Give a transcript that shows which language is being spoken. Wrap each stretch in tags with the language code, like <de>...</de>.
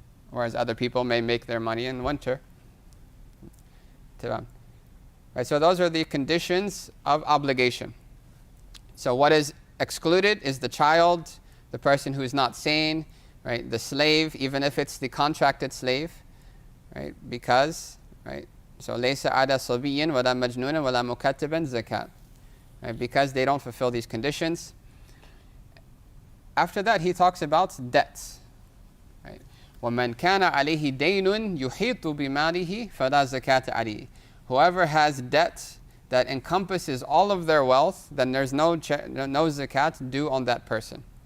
<en>Whereas other people may make their money in winter. Right? So those are the conditions of obligation. So what is excluded is the child, the person who is not sane, right? The slave, even if it's the contracted slave, right? Because, right?</en> <ar>So لَيْسَ عَلَى صَبِيٍّ وَلَا مَجْنُونٍ وَلَا مُكَتِّبٍ zakat.</ar> <en>Right? Because they don't fulfill these conditions. After that, he talks about debts.</en> <ar>Right? وَمَنْ كَانَ عَلَيْهِ دَيْنٌ يُحِيطُ بِمَالِهِ فَلَا زَكَاةَ عَلَيْهِ.</ar> <en>Whoever has debt that encompasses all of their wealth, then there's no zakat due on that person.</en>